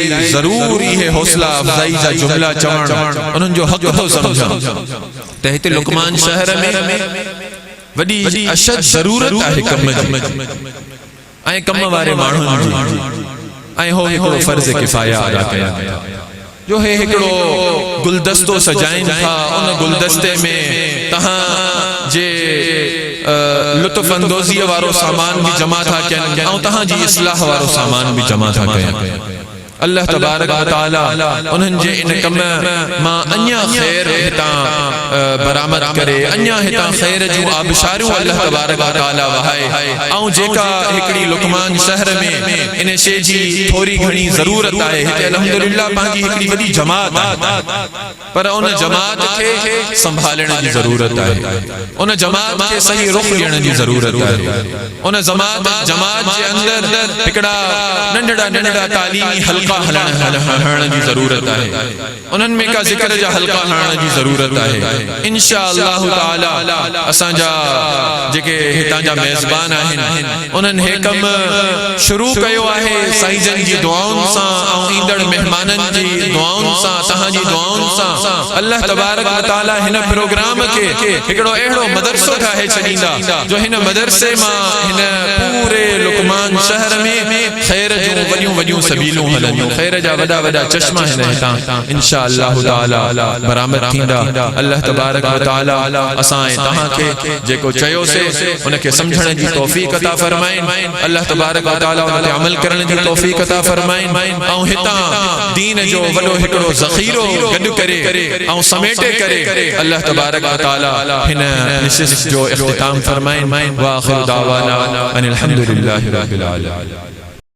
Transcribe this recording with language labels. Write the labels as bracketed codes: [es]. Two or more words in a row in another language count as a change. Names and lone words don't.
[sd] ज़रूर इहे हौसला अफ़ज़ाई जा जुमला चवण उन्हनि जो हक़ थो सम्झां त हिते लुकमान शहर में वॾी अशद ज़रूरत आहे कम जी ऐं कम वारे माण्हुनि जी ऐं हो हिकिड़ो फ़र्ज़ किफ़ाया अदा कया जो हे हिकिड़ो गुलदस्तो सजाइनि था उन गुलदस्ते में तव्हां जे लुत्फ अंदोज़ी वारो सामान भी जमा था कयनि ऐं तव्हांजी इस्लाह वारो सामान भी जमा था कयनि। [ar] الله تبارك وتعالى [sd] उन्हनि जे इन कम मां अञा ख़ैर हितां बरामद करे, अञा हितां ख़ैर जूं आबशारियूं [ar] الله تبارك وتعالى [sd] वहाए। ऐं जेका हिकिड़ी लुकमान शहर में इन शइ जी थोरी घणी ज़रूरत आहे, हिते अल्हम्दुलिल्लाह पंहिंजी हिकिड़ी वॾी जमात आहे, पर उन जमात खे संभालण जी ज़रूरत आहे, उन जमात खे सही रुख़ ॾियण जी ज़रूरत आहे। उन जमात जे अंदरि हिकिड़ा नंढड़ा नंढड़ा तालीमी हल्का हलण जी ज़रूरत आहे, उन्हनि में का ज़िक्र जा हल्का हलण जी ज़रूरत आहे। [ar] إن شاء الله تعالى [sd] असांजा जेके हितां जा मेज़बान आहिनि उन्हनि हे कम शुरू कयो आहे साईं जन जी दुआउनि सां ऐं ईंदड़ महिमाननि जी दुआउनि सां, तव्हांजी दुआउनि सां। [ar] الله تبارك وتعالى [sd] हिन प्रोग्राम खे हिकिड़ो अहिड़ो मदरसो ठाहे छॾींदा जो हिन मदरसे मां हिन पूरे लुकमान शहर में ख़ैर जूं वॾियूं वॾियूं सबीलूं हलनि, ख़ैर जा वॾा वॾा चश्मा हिन हितां [ar] إن شاء الله تعالى [sd] बरामद थींदा। [ar] الله تبارك وتعالى [sd] असां ऐं तव्हांखे जेको चयोसीं उनखे सम्झण जी तौफ़ीक़ अता फ़रमाइनि। [ar] الله تبارك وتعالى [sd] उन ते अमल करण जी तौफ़ीक़ अता फ़रमाइनि ऐं हितां दीन जो वॾो हिकिड़ो ज़ख़ीरो गॾु करे ऐं समेटे करे [ar] الله تبارك وتعالى [sd] हिन निशिस्त जो इख़्तिताम फ़रमाइनि। [ar] وآخر دعوانا أن الحمد لله رب العالمين.